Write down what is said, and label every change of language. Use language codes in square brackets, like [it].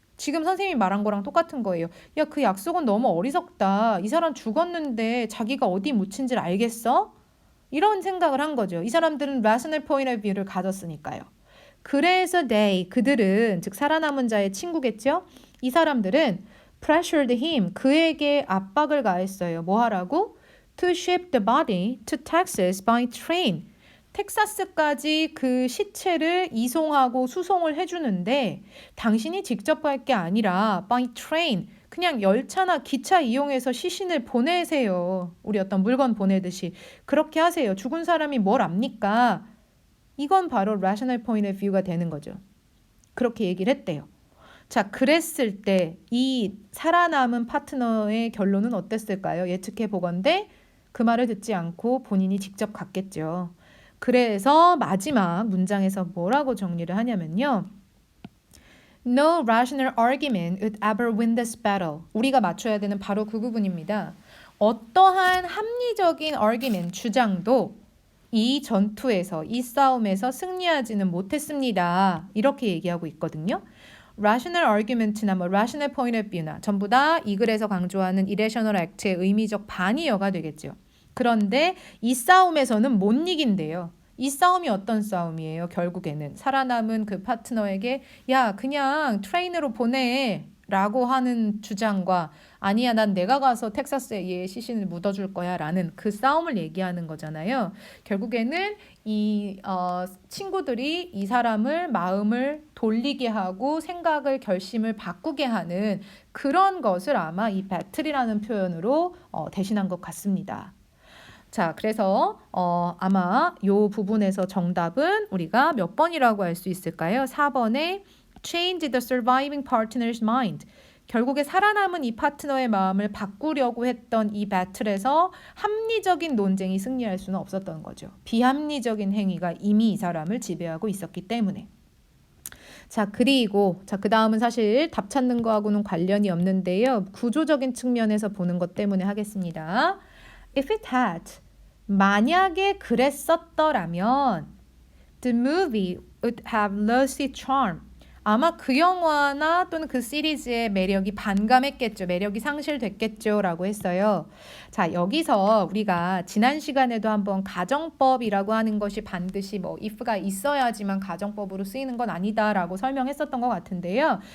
[ko] 지금 선생님이 말한 거랑 똑같은 거예요. 야, 그 약속은 너무 어리석다. 이 사람 죽었는데 자기가 어디 묻힌지를 알겠어? 이런 생각을 한 거죠. 이 사람들은 [en] rational point of view [ko] 를 가졌으니까요. 그래서 그들은, 즉 살아남은 자의 친구겠죠? 이 사람들은 [en] pressured him, [ko] 그에게 압박을 가했어요. 뭐 하라고? [en] To ship the body to Texas by train. [ko] 텍사스까지 그 시체를 이송하고 수송을 해주는데 당신이 직접 갈 게 아니라 [en] by train, [ko] 그냥 열차나 기차 이용해서 시신을 보내세요. 우리 어떤 물건 보내듯이 그렇게 하세요. 죽은 사람이 뭘 압니까? 이건 바로 [en] rational point of view [ko] 가 되는 거죠. 그렇게 얘기를 했대요. 자, 그랬을 때 이 살아남은 파트너의 결론은 어땠을까요? 예측해 보건대 그 말을 듣지 않고 본인이 직접 갔겠죠. 그래서 마지막 문장에서 뭐라고 정리를 하냐면요. [en] No rational argument would ever win this battle. [ko] 우리가 맞춰야 되는 바로 그 부분입니다. 어떠한 합리적인 argument, 주장도 이 전투에서, 이 싸움에서 승리하지는 못했습니다. 이렇게 얘기하고 있거든요. [en] rational argument [ko] 나 뭐 [en] rational point of view [ko] 나 전부 다 이 글에서 강조하는 irrational act의 의미적 반이어가 되겠죠. 그런데 이 싸움에서는 못 이긴대요. 이 싸움이 어떤 싸움이에요? 결국에는 살아남은 그 파트너에게 야, 그냥 트레인으로 보내 라고 하는 주장과 아니야, 난 내가 가서 텍사스에 얘 시신을 묻어줄 거야 라는 그 싸움을 얘기하는 거잖아요. 결국에는 이 친구들이 이 사람을 마음을 돌리게 하고 생각을, 결심을 바꾸게 하는 그런 것을 아마 이 배틀이라는 표현으로 대신한 것 같습니다. 자, 그래서 아마 이 부분에서 정답은 우리가 몇 번이라고 할 수 있을까요? 4번에 [en] change the surviving partner's mind. [ko] 결국에 살아남은 이 파트너의 마음을 바꾸려고 했던 이 배틀에서 합리적인 논쟁이 승리할 수는 없었던 거죠. 비합리적인 행위가 이미 이 사람을 지배하고 있었기 때문에. 자, 그리고 그 다음은 사실 답 찾는 거하고는 관련이 없는데요. 구조적인 측면에서 보는 것 때문에 하겠습니다. [en] If it had, [ko] 만약에 그랬었더라면 [en] the movie would have lost its charm. [ko] 아마 그 영화나 또는 그 시리즈의 매력이 반감했겠죠. 매력이 상실됐겠죠. 라고 했어요. 자, 여기서 우리가 지난 시간에도 한번 가정법이라고 하는 것이 반드시 뭐 if가 있어야지만 가정법으로 쓰이는 건 아니다 라고 설명했었던 것 같은데요.